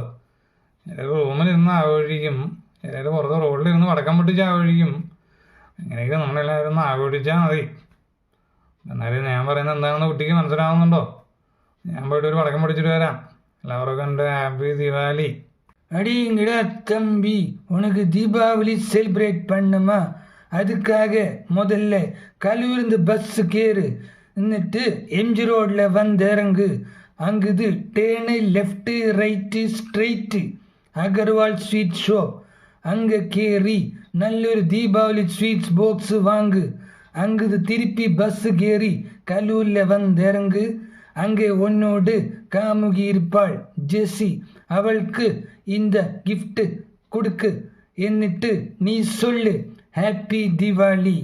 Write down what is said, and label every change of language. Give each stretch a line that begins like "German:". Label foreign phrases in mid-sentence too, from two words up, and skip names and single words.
Malayalam: ചിലർ റൂമിലിരുന്ന് ആഘോഷിക്കും, ചിലർ പുറത്ത് റോഡിലിരുന്ന് പടക്കം പൊട്ടിച്ച് ആഘോഷിക്കും. അങ്ങനെയൊക്കെ നമ്മളെല്ലാവരും ഒന്ന് ആഘോഷിച്ചാൽ മതി. എന്നാലും ഞാൻ പറയുന്നത് എന്താണെന്ന് കുട്ടിക്ക് മനസ്സിലാവുന്നുണ്ടോ? ഞാൻ പോയിട്ട് ഒരു പടക്കം പൊട്ടിച്ചിട്ട് വരാം. എല്ലാവർക്കും എൻ്റെ ഹാപ്പി ദീപാവലി.
Tamil: அடிங்கடா தம்பி, உனக்கு தீபாவளி செலிப்ரேட் பண்ணுமா? அதுக்காக முதல்ல கல்லூர்ந்து பஸ்ஸுக்கு ஏறு. എന്നിട്ട് MG ரோடில் வந்து இறங்கு. அங்குது டேனு
English: left right straight
Tamil: அகர்வால்
English: sweet shop.
Malayalam: அங்கே கேറി നല്ലൊരു ദീപാവലി
English: sweets box
Malayalam: വാങ്ങ്.
Tamil: அங்குது திருப்பி பஸ்ஸு கேறி கல்லூரில் வந்து இறங்கு. அங்கே உன்னோடு காமுகி இருப்பாள் ஜெஸ்ஸி, அவளுக்கு இந்த gift கொடுக்கு,
Malayalam: എന്നിട്ട്
Tamil: நீ சொல்லு ஹாப்பி தீபாவளி.